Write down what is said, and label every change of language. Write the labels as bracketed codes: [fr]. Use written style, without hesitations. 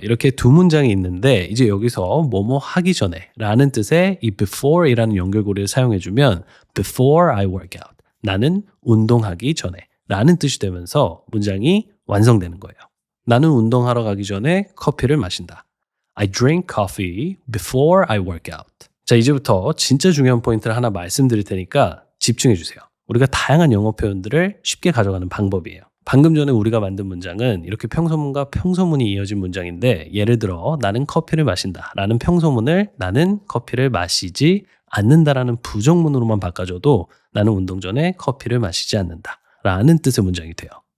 [ko] 이렇게 두 문장이 있는데 이제 여기서 뭐뭐 하기 전에 라는 뜻의 이 before 이라는 연결고리를 사용해주면 [en] before I work out. [ko] 나는 운동하기 전에 라는 뜻이 되면서 문장이 완성되는 거예요. 나는 운동하러 가기 전에 커피를 마신다. [en] I drink coffee before I work out. [ko] 자, 이제부터 진짜 중요한 포인트를 하나 말씀드릴 테니까 집중해 주세요. 우리가 다양한 영어 표현들을 쉽게 가져가는 방법이에요. 방금 전에 우리가 만든 문장은 이렇게 평소문과 평소문이 이어진 문장인데 예를 들어 나는 커피를 마신다 라는 평소문을 나는 커피를 마시지 않는다라는 부정문으로만 바꿔줘도 나는 운동 전에 커피를 마시지 않는다 라는 뜻의 문장이 돼요.